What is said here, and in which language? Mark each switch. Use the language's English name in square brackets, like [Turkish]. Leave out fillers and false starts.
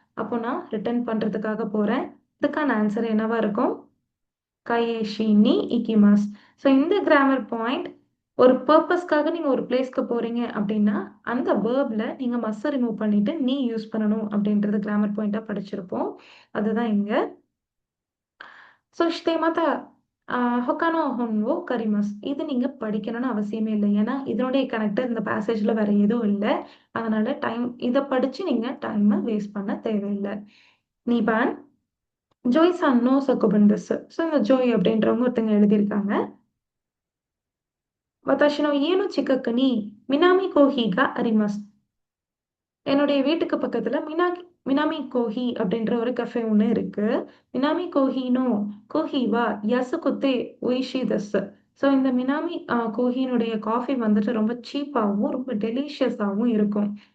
[Tamil] அப்போ நான் ரிட்டர்ன் பண்ணுறதுக்காக போகிறேன். இதுக்கான ஆன்சர் என்னவா இருக்கும்? [Japanese] கையேஷி நீ இக்கிமாஸ். [Tamil] ஸோ இந்த கிராமர் பாயிண்ட் ஒரு பர்ப்பஸ்க்காக நீங்க ஒரு பிளேஸ்க்கு போறீங்க அப்படின்னா, அந்த வேர்ப்ல நீங்க மஸ்ஸ ரிமூவ் பண்ணிட்டு நீ யூஸ் பண்ணணும் அப்படின்றது கிராமர் பாயிண்ட்டா படிச்சிருப்போம். அதுதான் இங்க. [Japanese] そしてまた、他の本を借ります. [Tamil] இது நீங்க படிக்கணும்னு அவசியமே இல்ல. ஏன்னா, இதனுடைய கனெக்டர் இந்த பேசேஜ்ல வேற எதுவும் இல்ல. அதனால இத படிச்சு நீங்க டைம வேஸ்ட் பண்ண தேவையில்ல. [Japanese] 2番 ஜோய் சான் நோ சகுபன் desu. [Tamil] So இந்த ஜோய் அப்படின்றவங்க ஒருத்தங்க எழுதியிருக்காங்க. [Japanese] 私の家の近くに南コーヒーがあります. [Tamil] என்னுடைய வீட்டுக்கு பக்கத்துல மினாமி கோஹி அப்படின்ற ஒரு கஃபே ஒண்ணு இருக்கு. [Japanese] மினாமி கோஹினோ கோஹி வா யசுகுத்தே ஒய்ஷி தஸ். [Tamil] ஸோ இந்த மினாமி கோஹினுடைய காஃபி வந்துட்டு ரொம்ப சீப்பாவும், ரொம்ப டெலிஷியஸாவும் இருக்கும்.